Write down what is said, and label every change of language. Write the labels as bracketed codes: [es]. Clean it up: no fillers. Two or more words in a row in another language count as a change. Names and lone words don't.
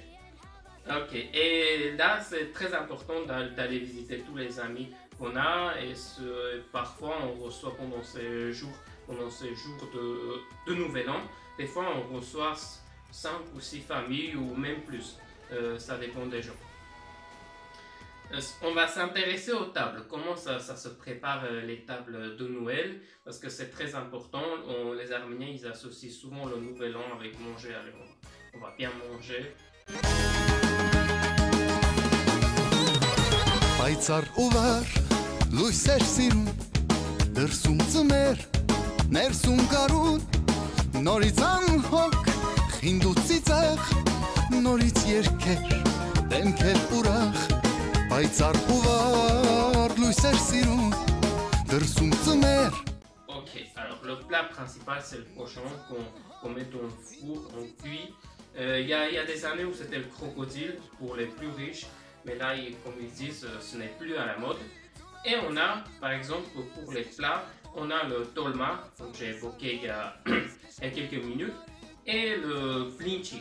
[fr] Ok, et là c'est très important d'aller visiter tous les amis qu'on a, et parfois on reçoit pendant ces jours de Nouvel An, des fois on reçoit 5 ou 6 familles ou même plus, ça dépend des gens. On va s'intéresser aux tables, comment ça se prépare les tables de Noël, parce que c'est très important. Les Arméniens ils associent souvent le Nouvel An avec manger. Allez, on va bien manger. [hy] Պայծառ ու վար լույսեր սիրուն դրսում ծմեր ներսում գարուն նորից անհոգ խինդու ծիծաղ նորից երգեր դեմքեր ուրախ պայծառ ու վար լույսեր սիրուն դրսում ծմեր. [fr] Ok, alors le plat principal c'est le cochon qu'on met dans le four, on cuit. Il y a des années où c'était le crocodile pour les plus riches. Mais là, comme ils disent, ce n'est plus à la mode. Et on a, par exemple, pour les plats, on a le tolma, que j'ai évoqué il y a quelques minutes, et le plinchik.